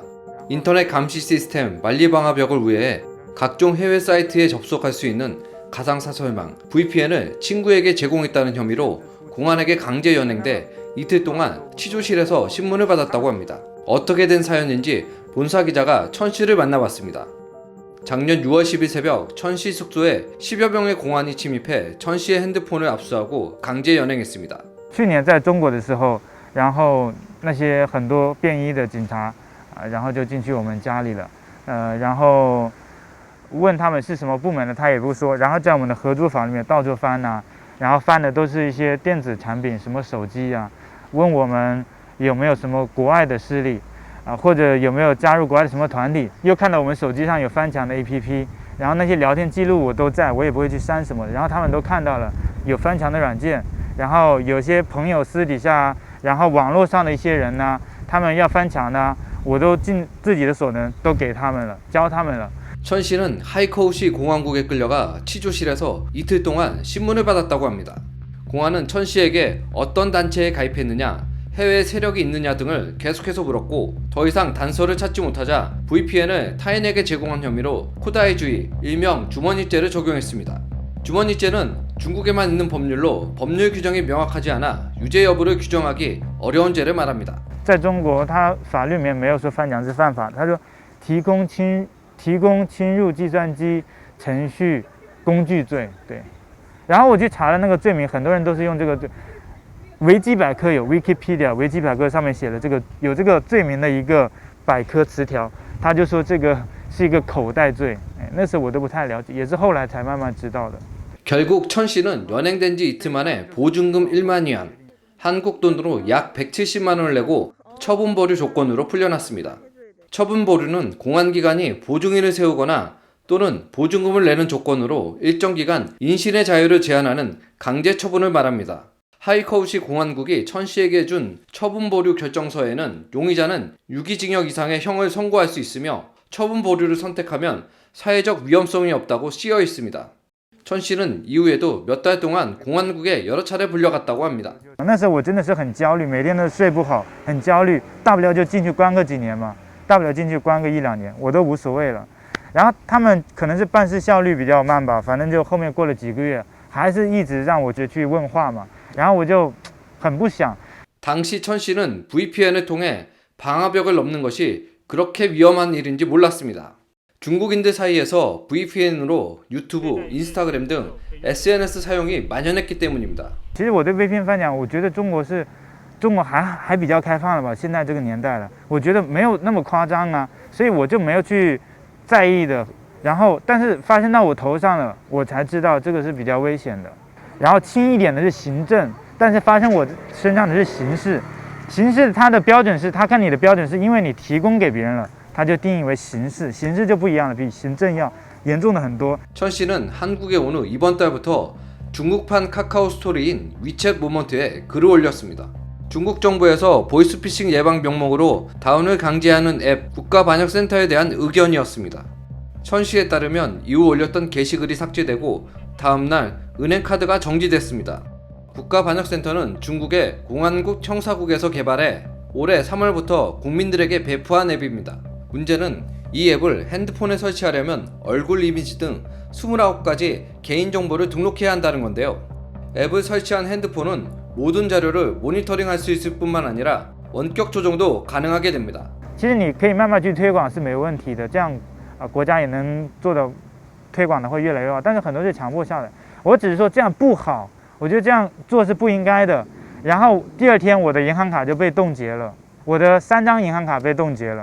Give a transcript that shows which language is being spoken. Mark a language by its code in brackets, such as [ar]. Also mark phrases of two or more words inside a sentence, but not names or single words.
[ko] 인터넷 감시 시스템 만리방화벽을 우회해 각종 해외 사이트에 접속할 수 있는 가상사설망 VPN을 친구에게 제공했다는 혐의로 공안에게 강제 연행돼 이틀 동안 취조실에서 신문을 받았다고 합니다. 어떻게 된 사연인지 본사 기자가 천 씨를 만나봤습니다. 작년 6월 10일 새벽 천 씨 숙소에 10여 명의 공안이 침입해 천 씨의 핸드폰을 압수하고 강제 연행했습니다. [zh] 去年在中国的时候，然后那些很多便衣的警察，然后就进去我们家里了，然后问他们是什么部门的，他也不说，然后在我们的合租房里面到处翻啊，然后翻的都是一些电子产品，什么手机啊，问我们有没有什么国外的势力。或者有没有加入国外的什么团体？又看到我们手机上有翻墙的 APP， 然后那些聊天记录我都在，我也不会去删什么的。然后他们都看到了有翻墙的软件，然后有些朋友私底下，然后网络上的一些人呢，他们要翻墙呢，我都尽自己的所能都给他们了，教他们了。 [ko] 천 씨는 하이커우시 공안국에 끌려가 취조실에서 이틀 동안 신문을 받았다고 합니다. 공안은 천 씨에게 어떤 단체에 가입했느냐, 해외 세력이 있느냐 등을 계속해서 물었고 더 이상 단서를 찾지 못하자 VPN을 타인에게 제공한 혐의로 코다이주의, 일명 주머니죄를 적용했습니다. 주머니죄는 중국에만 있는 법률로 법률 규정이 명확하지 않아 유죄 여부를 규정하기 어려운 죄를 말합니다. [zh] 在中国，它法律里面没有说翻墙是犯法，他说提供侵入计算机程序工具罪，对。然后我去查了那个罪名，很多人都是用这个罪。维基百科有 Wikipedia， 维基百科上面写了这个有这个罪名的一个百科词条，他就说这个是一个口袋罪，那时候我都不太了解，也是后来才慢慢知道的。 [ko] 결국 천 씨는 연행된 지 이틀 만에 보증금 1만 위안, 한국 돈으로 약 170만 원을 내고 처분 보류 조건으로 풀려났습니다. 처분 보류는 공안기관이 보증인을 세우거나 또는 보증금을 내는 조건으로 일정 기간 인신의 자유를 제한하는 강제 처분을 말합니다. 하이커우시 공안국이 천 씨에게 준 처분 보류 결정서에는 용의자는 유기징역 이상의 형을 선고할 수 있으며 처분 보류를 선택하면 사회적 위험성이 없다고 쓰여 있습니다. 천 씨는 이후에도 몇 달 동안 공안국에 여러 차례 불려갔다고 합니다. [zh] 那时候我真的是很焦虑，每天都睡不好，很焦虑，大不了就进去关个几年嘛，大不了进去关个1、2年，我都无所谓了。然后他们可能是办事效率比较慢吧，反正就后面过了几个月，还是一直让我去问话嘛。然后我就很不想。 [ko] 당시 천 씨는 VPN을 통해 방화벽을 넘는 것이 그렇게 위험한 일인지 몰랐습니다. 중국인들 사이에서 VPN으로 유튜브, 인스타그램 등 SNS 사용이 만연했기 때문입니다. [zh] 其实我对 VPN 翻墙，我觉得中国还比较开放了吧？现在这个年代了，我觉得没有那么夸张啊，所以我就没有去在意的。然后，但是发生到我头上了，我才知道这个是比较危险的。然后轻一点的是行政，但是发生我身上的是刑事。刑事它的标准是，他看你的标准是因为你提供给别人了，他就定义为刑事。刑事就不一样了，比行政要严重的很多。 [ko] 천 씨는 한국에 온 후 이번 달부터 중국판 카카오 스토리인 위챗 모먼트에 글을 올렸습니다. 중국 정부에서 보이스피싱 예방 명목으로 다운을 강제하는 앱 국가반역센터에 대한 의견이었습니다. 천 씨에 따르면 이후 올렸던 게시글이 삭제되고 다음날 은행카드가 정지됐습니다. 국가반역센터는 중국의 공안국 청사국에서 개발해 올해 3월부터 국민들에게 배포한 앱입니다. 문제는 이 앱을 핸드폰에 설치하려면 얼굴 이미지 등 29가지 개인정보를 등록해야 한다는 건데요. 앱을 설치한 핸드폰은 모든 자료를 모니터링할 수 있을 뿐만 아니라 원격 조정도 가능하게 됩니다. [zh] 其实你可以慢慢去推广是没问题的，这样国家也能做到推广的会越来越好，但是很多是强迫下来。我只是说这样不好，我觉得这样做是不应该的。然后第2天我的银行卡就被冻结了，我的3张银行卡被冻结了。